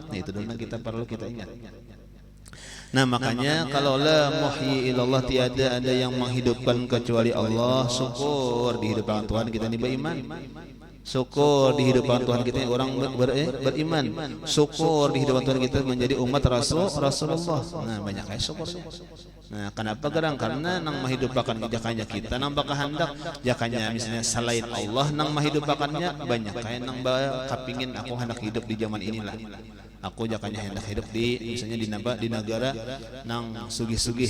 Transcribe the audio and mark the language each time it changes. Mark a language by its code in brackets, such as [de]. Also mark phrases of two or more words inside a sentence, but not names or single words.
[id] Nah, itu dulu kita perlu kita ingat. Nah, makanya kalau [ar] لا محيي إلا الله, [id] tiada ada yang menghidupkan kecuali Allah. Syukur dihidupkan Tuhan kita ini beriman. Syukur dihidupkan Tuhan kita orang beriman. Syukur dihidupkan Tuhan kita menjadi umat Rasulullah. Nah, banyak kayak syukur. Nah, kenapa gerang? [bjn] Karena nang menghidupkan jakanya kita nang kehendak jakanya misalnya selain Allah nang menghidupkannya banyak kayak nang kapingin aku hendak hidup di zaman inilah. Aku jakanya hendak hidup di misalnya di negara nang sugih-sugih.